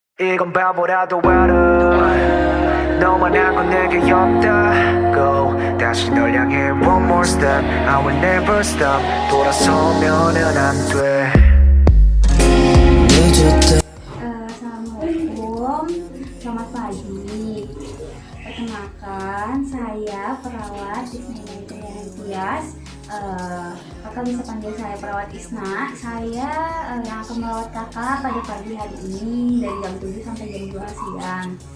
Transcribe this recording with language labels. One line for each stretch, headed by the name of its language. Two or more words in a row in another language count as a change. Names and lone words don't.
Korean: 이건 바보라도 알아 너만한 건 내게 없다고 다시 널 향해
English: one more step I will never stop
Korean: 돌아서면은 안돼
Indonesian: Assalamualaikum, selamat pagi. Perkenalkan, saya perawat Isna Tias. Kakak bisa panggil saya perawat Isna. Saya yang akan merawat kakak pada pagi hari ini dari jam 7 sampai jam 2 siang.